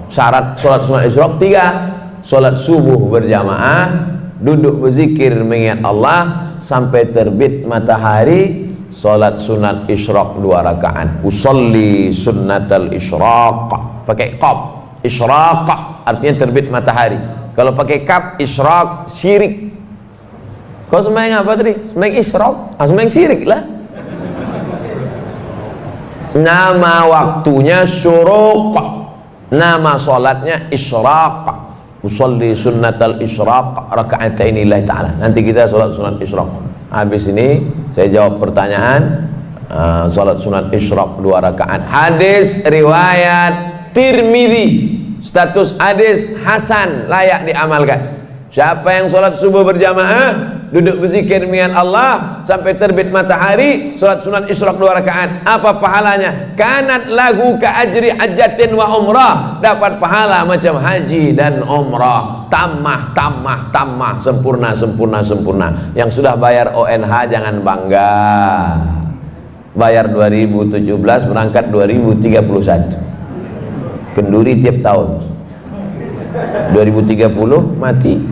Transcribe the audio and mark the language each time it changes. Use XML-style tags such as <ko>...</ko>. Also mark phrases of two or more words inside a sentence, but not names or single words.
<ms>Syarat sholat sunat isyraq 3: sholat subuh berjamaah, duduk berzikir mengingat Allah sampai terbit matahari. Salat sunat isyraq 2 rakaat.</ms> <ar>أصلي سنة الإشراق,</ar> <ms>pakai qaf. Isyraq artinya terbit matahari. Kalau pakai kaf, isyraq syirik. Kau sembahyang apa tadi? Sembahyang isyraq, sembahyang syirik lah. Nama waktunya syuruq, nama salatnya isyraq.</ms> <ar>أصلي سنة الإشراق ركعتين لله تعالى.</ar> <ms>Nanti kita salat sunat isyraq. Habis ini saya jawab pertanyaan salat sunat isyraq 2 rakaat. Hadis riwayat Tirmidzi, status hadis hasan, layak diamalkan. Siapa yang salat subuh berjamaah duduk berzikir mengingat Allah sampai terbit matahari, salat sunat isyraq 2 rakaat, apa pahalanya?</ms> <ar>كانت له كأجر حجة وعمرة,</ar> <ms>dapat pahala macam haji dan umrah.</ms> <ar>تامة تامة تامة,</ar> <ms>sempurna, sempurna, sempurna. Yang sudah bayar ONH jangan bangga. Bayar 2017, berangkat 2031. Kenduri tiap tahun. 2030 mati.</ms>